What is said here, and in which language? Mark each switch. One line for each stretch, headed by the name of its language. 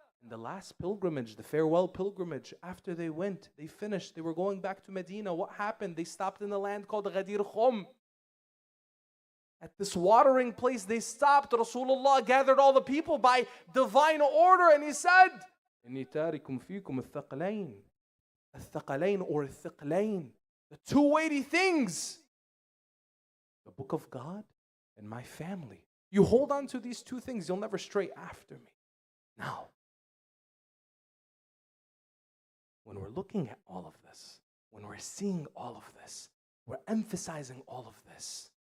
English: In the last pilgrimage, the farewell pilgrimage, after they went, they finished, they were going back to Medina. What happened? They stopped in a land called Ghadir Khum. At this watering place, they stopped. Rasulullah gathered all the people by divine order, and he said,
Arabic: إِنِّي تَارِكُمْ فِيكُمْ الثَّقَلَيْنِ. الثَّقَلَيْن or الثِّقْلَيْن.
English: The two weighty things. The book of God and my family. You hold on to these two things, you'll never stray after me. Now, when we're looking at all of this, when we're seeing all of this, we're emphasizing all of this.